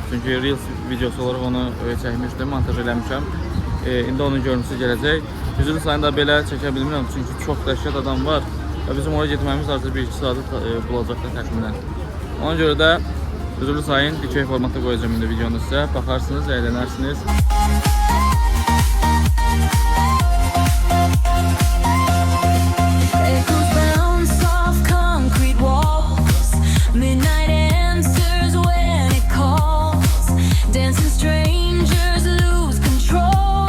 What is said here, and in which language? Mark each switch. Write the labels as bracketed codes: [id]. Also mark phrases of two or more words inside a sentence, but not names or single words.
[az] Çünki Reels videosu olaraq onu çəkmişdim, montaj eləmişəm. İndi onun görüntüsü gələcək. Üzülü sayını da belə çəkə bilmirəm, çünki çox dəhşət adam var. Və bizim oraya getməyimiz artıq 1-2 saatı bulacaqdır təxminən. Ona görə də üzülü sayın dikey formatda qoyacağım indi videonu sizə. Baxarsınız, əylənərsiniz. [en] Echoes bounce off concrete walls. Midnight answers when it calls. Dancing strangers lose control.